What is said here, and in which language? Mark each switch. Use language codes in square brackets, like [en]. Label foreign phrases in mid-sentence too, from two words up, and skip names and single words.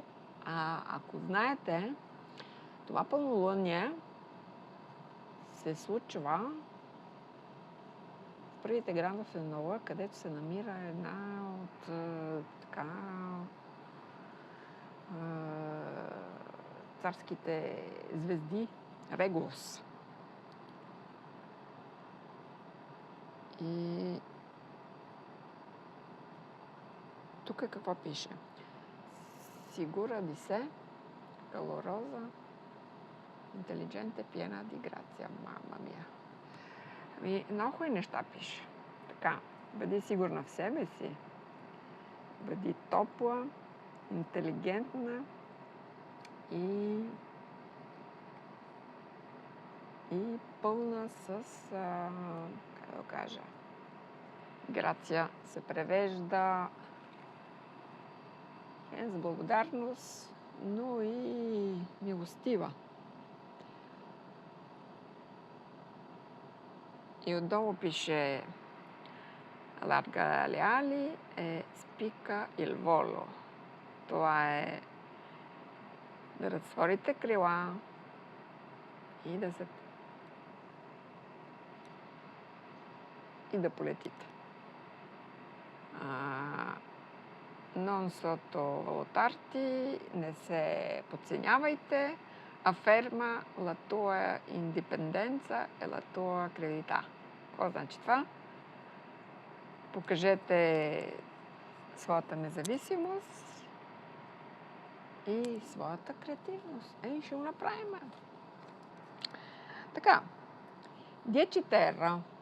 [bg] Ако знаете, това пълнолуние се случва в първите градове на Лъва, където се намира една от царските звезди, Регулус. И тук какво пише? [it] Sicura di sé, calorosa, intelligente, piena di grazia. Mamma mia. [bg] Много хубави неща пише. Така, бъди сигурна в себе си. Бъди топла, интелигентна и пълна с, как да кажа, грация се превежда с благодарност, но и милостива. И отдолу пише [it] Larga leali e spicca il volo. [bg] Това е да разтворите крила и да полетите. [it] Non sottovalutarti, [bg] не се подценявайте, [it] afferma la tua indipendenza e la tua credità. [bg] Какво значи това? Покажете своята независимост и своята креативност. Ще го направим. Така, [it] Dieci Terra.